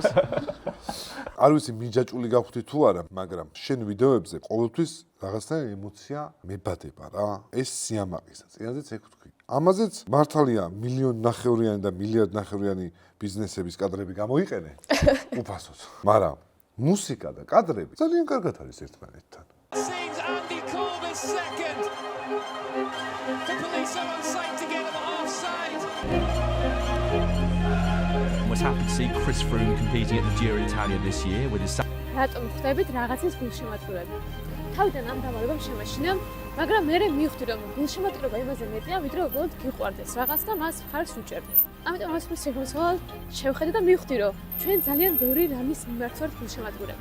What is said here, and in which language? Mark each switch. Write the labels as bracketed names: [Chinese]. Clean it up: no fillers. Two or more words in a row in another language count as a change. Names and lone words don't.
[Georgian] არ ვიცი მიჯაჭული გავხდი თუ არა, მაგრამ შენ ვიდეოებზე ყოველთვის რაღაცნაირი ემოცია მებადება რა. ეს სიამაყისა, წინაზეც ეგ ვთქვი. ამაზეც მართალია მილიონი ნახევრიანი და მილიარდ ნახევრიანი ბიზნესების კადრები გამოიყენე. უფასოდ. მაგრამ მუსიკა და კადრები ძალიან კარგად არის ერთმანეთთან. [English] Was happy to see Chris Froome competing at the Giro d'Italia this year with his [Georgian] რატომ ხვდებით რაღაცის გულშემატკივრები? თავიდან ამ დავალებამ შემაშინა, მაგრამ მე მივხვდი რომ გულშემატკივრობა იმაზე მეტია, ვიდრე უბრალოდ გიყვარდეს რაღაც და მას ხარს უჭერდი. ამიტომ მას შეგვეცვალ შევხედე და მივხვდი რომ ჩვენ ძალიან ბევრი რამის მიმართ ვართ გულშემატკივრები.